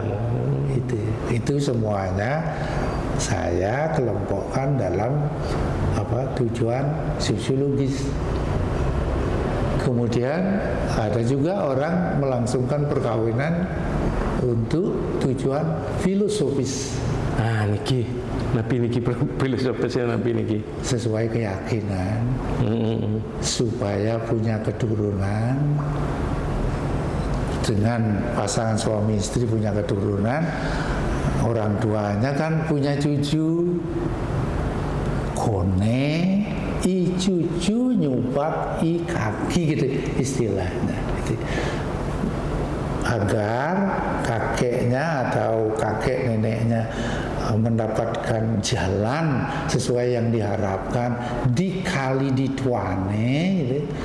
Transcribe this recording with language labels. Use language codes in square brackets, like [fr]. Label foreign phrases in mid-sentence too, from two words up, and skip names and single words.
[id] Itu semuanya saya kelompokkan dalam tujuan sosiologis. Kemudian ada juga orang melangsungkan perkawinan untuk tujuan filosofis. [ban] Niki filosofisnya Nabi niki. [id] Sesuai keyakinan, supaya punya keturunan, dengan pasangan suami istri punya keturunan, orang tuanya kan punya cucu, [ban] kone i cucu nyupat i kaki, [id] gitu istilahnya, gitu. Agar kakeknya atau kakek neneknya mendapatkan jalan sesuai yang diharapkan, [ban] dikali dituane, [id] gitu.